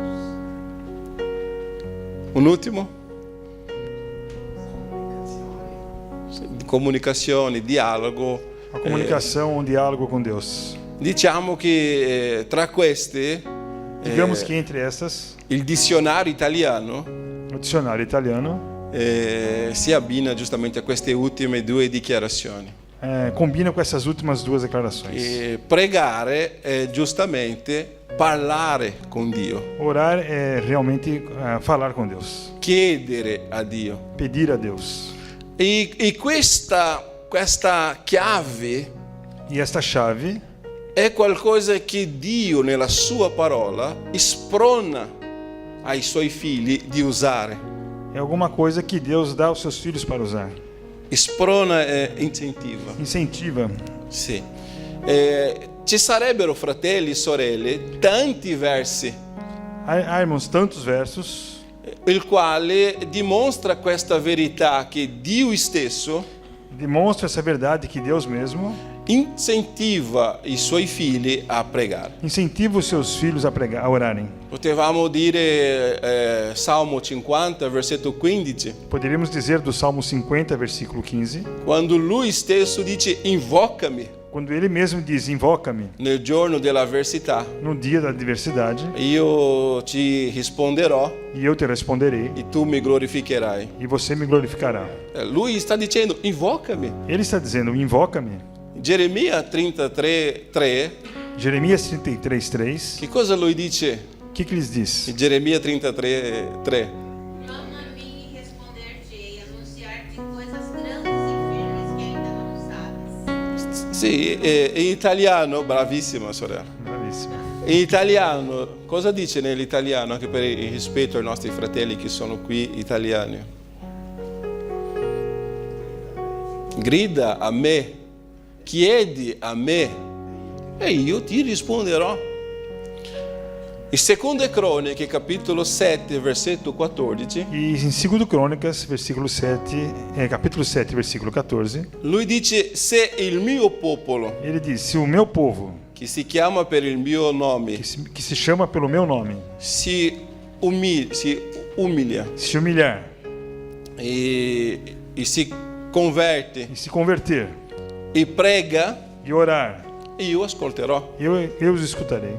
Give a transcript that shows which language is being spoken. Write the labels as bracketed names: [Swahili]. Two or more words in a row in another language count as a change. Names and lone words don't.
[Italian] Un ultimo? Comunicazione, dialogo. [Portuguese] A comunicação, um diálogo com Deus. [Italian] Diciamo che tra queste [Portuguese] Digamos que entre essas, [Italian] il dizionario italiano [Portuguese] o dicionário italiano [Italian] si abbina giustamente a queste ultime due dichiarazioni. [Portuguese] combina com essas últimas duas declarações. [Italian] E pregare è giustamente parlare con Dio, [Portuguese] Orar é realmente falar com Deus, [Italian] chiedere a Dio. [Portuguese] pedir a Deus. [Italian] E questa chiave [Portuguese] E esta chave [Italian] è qualcosa che Dio nella sua parola sprona ai suoi figli di usare. [Portuguese] é alguma coisa que Deus dá aos seus filhos para usar. [Italian] Sprona è incentiva. [Portuguese] Incentiva. [Italian] Sì. Ci sarebbero, fratelli e sorelle, tanti versi [Portuguese] Há, irmãos, tantos versos [Italian] il quale dimostra questa verità che Dio stesso [Portuguese] demonstram essa verdade que Deus mesmo [Italian] incentiva i suoi figli a pregare. [Portuguese] incentiva os seus filhos a pregar, a orarem. [Italian] Potevamo dire Salmo 50, versetto 15, [Portuguese] Poderíamos dizer do Salmo 50, versículo 15, [Italian] quando lui stesso dice: invocami [Portuguese] quando ele mesmo diz: invoca-me [Italian] nel giorno dell'avversità, [Portuguese] no dia da adversidade, [Italian] io ti risponderò [Portuguese] e eu te responderei, [Italian] e tu mi glorificherai. [Portuguese] e você me glorificará. [Italian] Lui sta dicendo: invocami. [Portuguese] Ele está dizendo: invoca-me. [Italian] Geremia 33:3, [Portuguese] Jeremias 33:3. [Italian] che cosa lui dice? [Portuguese] O que lhes diz? [Italian] In Geremia 33:3. [Portuguese] Clama a mim e responder-te-ei, anunciar-te coisas grandes e firmes que ainda não sabes. [Italian] Sì, in italiano, bravissima sorella. [Portuguese] Bravíssimo. [Italian] In italiano, cosa dice nell'italiano, anche per il rispetto ai nostri fratelli che sono qui italiani? Grida a me, chiedi a me e io ti risponderò. In Seconde Croniche, capitolo 7, versetto 14, [Portuguese] E em 2 Crônicas, versículo 7, capítulo 7, versículo 14, [Italian] lui dice: se il mio popolo, [Portuguese] ele diz: se o meu povo, [Italian] che si chiama per il mio nome, [Portuguese] que se chama pelo meu nome, [Italian] si umilia [Portuguese] se humilhar [Italian] e si converte [Portuguese] e se converter [Italian] e prega, [Portuguese] e orar, [Italian] io ascolterò. [Portuguese] eu os escutarei.